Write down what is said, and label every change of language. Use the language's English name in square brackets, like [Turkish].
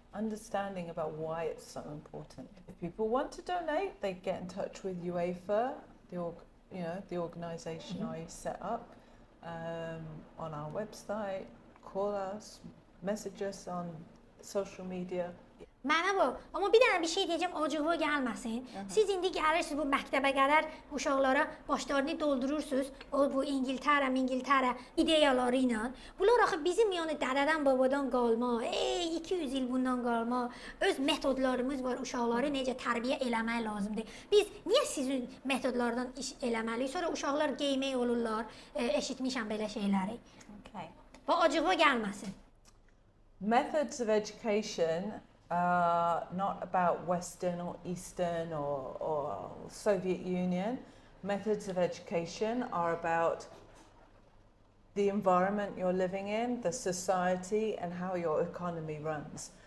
[English] Understanding about why it's so important. If people want to donate, they get in touch with UAFA, the organisation I set up, on our website, call us, message us on social media. [Azerbaijani] Mənə bu, amma bir dənə bir şey deyəcəm, acıqlı gəlməsin. Siz indi gəlirsiniz bu məktəbə qədər uşaqlara başlarını doldurursunuz, o bu İngiltərə ideyaları ilə. Bunlar axı bizim yəni dədədən babadan qalma, 200 il bundan qalma, öz metodlarımız var, uşaqları necə tərbiyə eləmək lazımdır. Biz niyə sizin metodlardan iş eləməliyik? Sonra uşaqlar geymək olurlar, eşitmişəm belə şeyləri. [English] Okay. [Azerbaijani] Bu acıqlı gəlməsin. [English] Methods of education are not about Western or Eastern or Soviet Union. Methods of education are about the environment you're living in, the society, and how your economy runs.